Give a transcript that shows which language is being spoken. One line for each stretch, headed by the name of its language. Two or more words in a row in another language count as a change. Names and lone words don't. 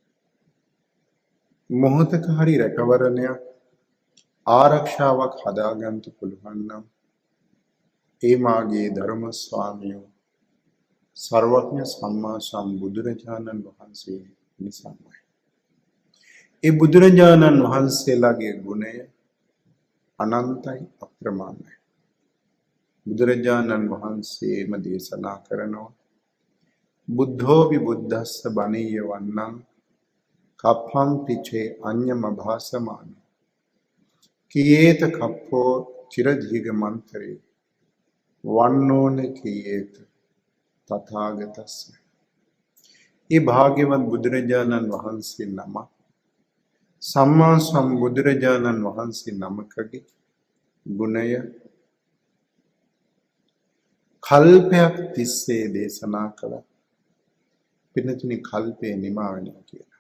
Sinhala: මොහොතක හරි රැකවරණයක් ආරක්ෂාවක් හදාගන්න පුළුවන් නම් ඒ මාගේ ධර්ම ස්වාමියෝ සර්වඥ සම්මා සම්බුදුරජාණන් වහන්සේ නිසාමයි. ඒ බුදුරජාණන් වහන්සේලාගේ ගුණය අනන්තයි, අප්‍රමාණයි. බුදුරජාණන් වහන්සේම දේශනා කරනවා,
Pali: බුද්ධෝ විබුද්දස්ස බණීය වන්නං කප්පං පිචේ අඤ්ඤම භාසමාන කියේත කප්පෝ චිරදීඝ මන්තරේ වන්නෝන කියේත තථාගතස්ස.
Sinhala: ඒ භාග්‍යවත් බුදුරජාණන් වහන්සේ නම සම්මා සම්බුදුරජාණන් වහන්සේ නමකගේ ගුණය කල්පයක් තිස්සේ දේශනා කළා. පින්නතුනි, කල්පේ නිමා වෙනවා කියලා.